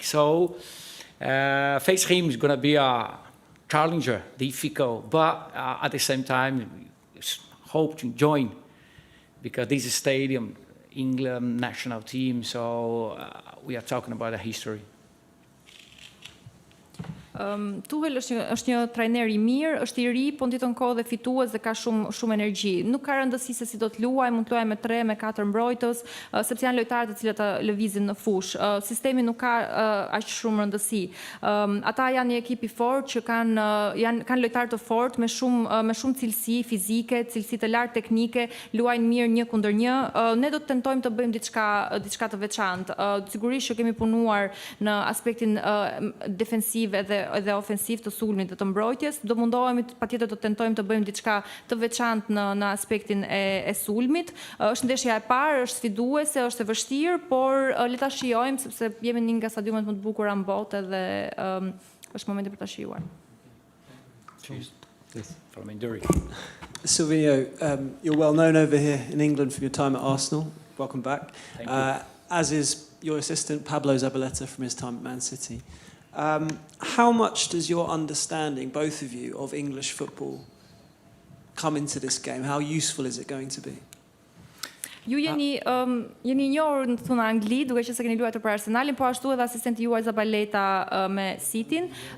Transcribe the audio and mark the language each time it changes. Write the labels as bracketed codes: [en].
[en] So, face him is going to be a challenger, difficult, but at the same time, hope to join, because this is stadium, England national team, so we are talking about a history. [sq] Tuchel është një trajner I mirë, është I ri, po në ditën kohë dhe fitues dhe ka shumë energji. Nuk ka rëndësi se si do të luaj, mund të luaj me 3, me 4 mbrojtës, sepse janë lojtarët të cilët lëvizin në fush. Sistemi nuk ka aq shumë rëndësi. Ata janë një ekip I fortë që kanë lojtarë të fortë me shumë cilësi fizike, cilësi të lartë teknike, luajnë mirë 1 kundër 1. Ne do të tentojmë të bëjmë diçka të veçantë. Sigurisht që kemi punuar në aspektin defensiv edhe ofensiv të sulmit dhe të mbrojtjes, do mundohemi patjetër të tentojmë të bëjmë diçka të veçantë në aspektin e sulmit. Është ndeshja e parë, është sfiduese, është e vështirë, por le ta shijojmë sepse jemi një nga stadiumet më të bukura në botë dhe është momenti për ta shijuar. [en] From Enduri. Silvinjo, you're well known over here in England from your time at Arsenal. Welcome back. Thank you. As is your assistant, 𝚑𝚘𝚎𝚑𝚘𝚘 from his time at Man City. How much does your understanding, both of you, of English football come into this game? How useful is it going to be? [sq] Ju jeni njohur në thunë Angli, duke që se keni luajtur për Arsenalin, po ashtu edhe asistenti juaj 𝚑𝚘𝚑𝚘 me Cityn.